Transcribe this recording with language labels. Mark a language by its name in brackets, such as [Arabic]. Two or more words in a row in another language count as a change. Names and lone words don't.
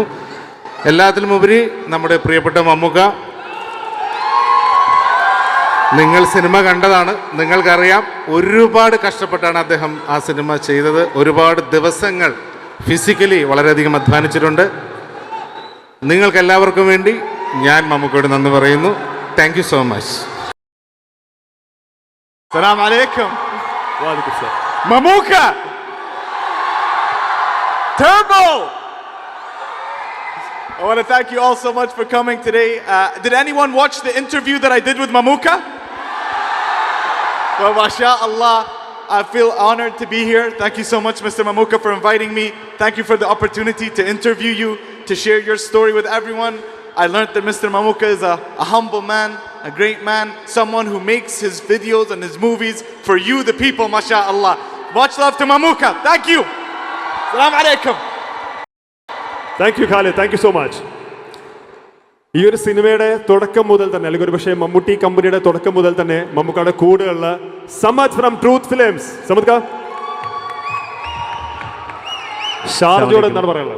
[Malayalam] എല്ലാത്തിലും ഉപരി നമ്മുടെ പ്രിയപ്പെട്ട മമ്മൂക്ക, നിങ്ങൾ സിനിമ കണ്ടതാണ്, നിങ്ങൾക്കറിയാം ഒരുപാട് കഷ്ടപ്പെട്ടാണ് അദ്ദേഹം ആ സിനിമ ചെയ്തത്. ഒരുപാട് ദിവസങ്ങൾ ഫിസിക്കലി വളരെയധികം അധ്വാനിച്ചിട്ടുണ്ട്. നിങ്ങൾക്കെല്ലാവർക്കും വേണ്ടി ഞാൻ മമ്മൂക്കയോട് നന്ദി പറയുന്നു. [English] Thank you so much. [Arabic] Assalamu alaikum. Wa alaikum salam. Mamukka! [English] Turbo! I want to thank you all so much for coming today. Did anyone watch the interview that I did with Mamukka? Well, mashallah, I feel honored to be here. Thank you so much, Mr. Mamukka, for inviting me. Thank you for the opportunity to interview you, to share your story with everyone. I learned that Mr. Mamukka is a humble man, a great man, someone who makes his videos and his movies for you, the people, mashallah. Much love to Mamukka. Thank you. [Arabic] Assalamu alaikum. [English] Thank you Khalid, thank you so much. [Malayalam] ഈ ഒരു സിനിമയുടെ തുടക്കം മുതൽ തന്നെ, അല്ലെങ്കിൽ ഒരു പക്ഷേ മമ്മൂട്ടി കമ്പനിയുടെ തുടക്കം മുതൽ തന്നെ മമ്മൂക്കയുടെ കൂടെയുള്ള സമദ് ഫ്രം ട്രൂത്ത് ഫിലിംസ്. സമദ് ഷാർജയോട് എന്താണ് പറയാനുള്ളത്?